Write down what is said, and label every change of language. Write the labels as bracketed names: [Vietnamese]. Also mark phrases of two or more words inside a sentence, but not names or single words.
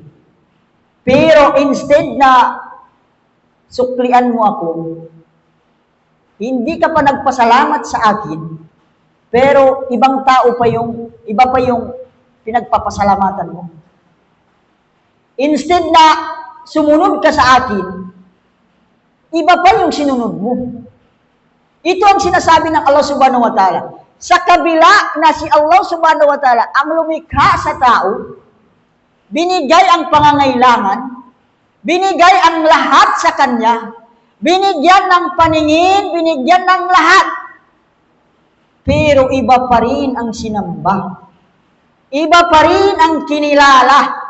[Filipino] Pero instead na suklian mo ako, hindi ka pa nagpasalamat sa akin, pero iba pa yung pinagpapasalamatan mo. Instead na sumunod ka sa akin, iba pa yung sinunod mo. Ito ang sinasabi ng Allah [Arabic] سبحانه وتعالى. [Filipino] Sa kabila na si Allah [Arabic] سبحانه وتعالى [Filipino] ang lumikha sa tao, binigay ang pangangailangan, binigay ang lahat sa kanya, binigyan ng paningin, binigyan ng lahat. Pero iba pa rin ang sinamba. Iba pa rin ang kinilala.